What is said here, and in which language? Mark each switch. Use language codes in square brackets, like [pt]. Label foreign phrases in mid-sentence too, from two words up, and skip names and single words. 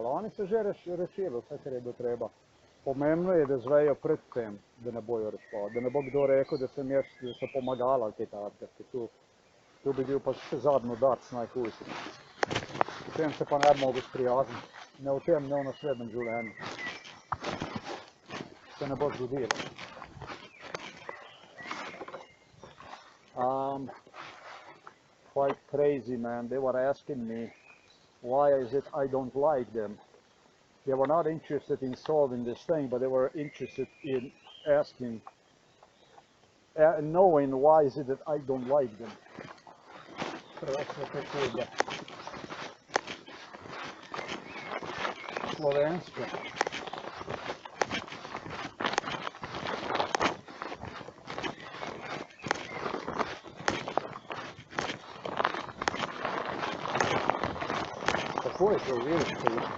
[sl] Oni so že rešili vse, kar je bilo treba. Pomembno je, da zvejo pred tem, da ne bojo rešvali. Da ne bo kdo rekel, da sem jaz, da so pomagali ali kaj takega. Tu bi bil pa še zadnji udarc najhujši. S tem se pa ne bi mogel sprijazniti. Ne v tem, ne v naslednjem življenju. Se ne bo zgodilo. [en] Quite crazy, man. They were asking me why is it I don't like them. They were not interested in solving this thing, but they were interested in asking, knowing why is it that I don't like them. [sl] Slovensko. Kako je to videti?